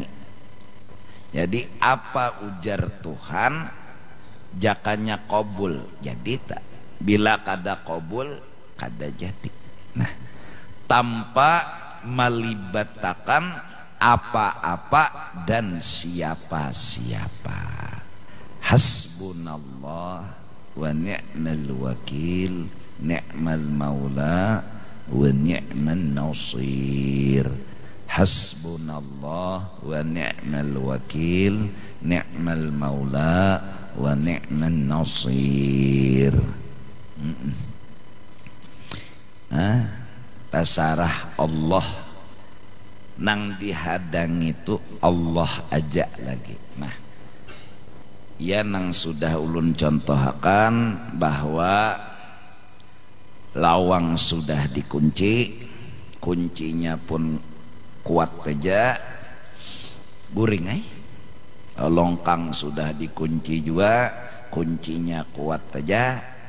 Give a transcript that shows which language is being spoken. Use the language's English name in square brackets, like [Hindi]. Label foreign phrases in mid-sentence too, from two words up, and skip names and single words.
[Banjar] Jadi apa ujar Tuhan, jakanya qabul jadi tak, bila kada qabul kada jadi. [Indonesian] Nah, tanpa melibatkan apa-apa dan siapa-siapa. [Arabic] حسبنا الله ونعم الوكيل، نعم المولى ونعم النصير. حسبنا الله ونعم الوكيل، نعم المولى ونعم النصير. [Banjar] Tasarah Allah nang dihadang itu Allah aja lagi. Nah, ya nang sudah ulun contohakan bahwa lawang sudah dikunci, kuncinya pun kuat saja, guring longkang sudah dikunci juga, kuncinya kuat saja,